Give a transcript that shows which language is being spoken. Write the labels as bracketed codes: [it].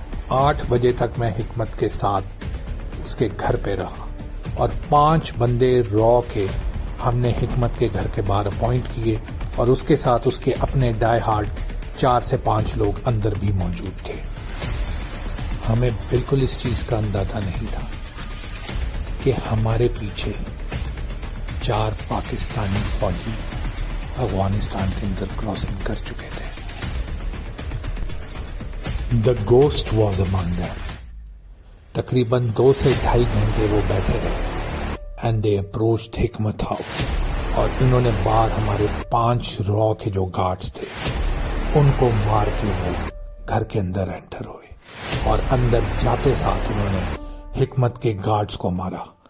[ur] 8 بجے تک میں حکمت کے ساتھ اس کے گھر پہ رہا اور 5 بندے را کے ہم نے حکمت کے گھر کے باہر اپوائنٹ کیے اور اس کے ساتھ اس کے اپنے ڈائی ہارڈ 4 سے 5 لوگ اندر بھی موجود تھے. ہمیں بالکل اس چیز کا اندازہ نہیں تھا کہ ہمارے پیچھے 4 پاکستانی فوجی افغانستان کے اندر کراسنگ کر چکے تھے. [en] The ghost was among them. [ur] تقریباً 2 سے 2.5 گھنٹے وہ بیٹھے رہے [en] and they approached [ur] حکمت ہاؤس اور انہوں نے باہر ہمارے 5 را کے جو گارڈز تھے ان کو مار کے وہ گھر کے اندر انٹر ہوئے اور اندر جاتے ساتھ انہوں نے حکمت کے گارڈز کو مارا